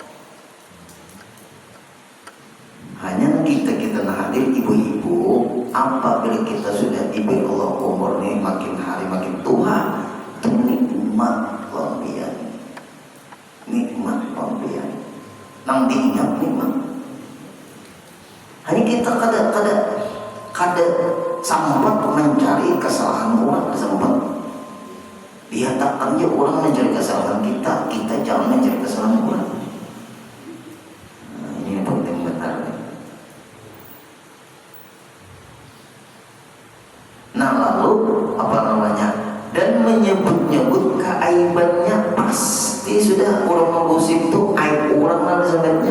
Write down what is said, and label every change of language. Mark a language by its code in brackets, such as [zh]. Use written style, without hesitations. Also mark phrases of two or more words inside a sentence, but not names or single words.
[bjn] Hanya kita hadir ibu-ibu, apabila kita sudah diberi Allah umur nih makin hari makin tua, itu nikmat lampian. Nikmat lampian. Nang diingat nikmat. Hanya kita kada sempat mencari kesalahan orang, sempat. Dihatakannya orang mencari kesalahan kita, kita jangan mencari kesalahan orang. Nah, ini penting benar. Nah lalu apa namanya? Dan menyebut-nyebut keaibannya, pasti sudah orang menggosip itu aib orang lah sebenarnya.